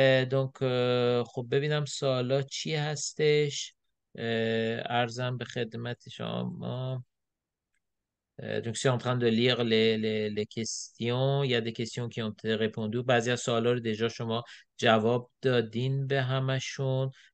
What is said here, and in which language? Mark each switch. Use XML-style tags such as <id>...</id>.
<fa>donc خب ببینم سوالات چی هستش. عرضم به خدمت شما.</fa> <fr>Donc, je suis en train de lire les questions. Il y a des questions qui ont été répondues.</fr> <fa>بعضی از سوالا رو دیجا شما جواب دادین به همشون.</fa>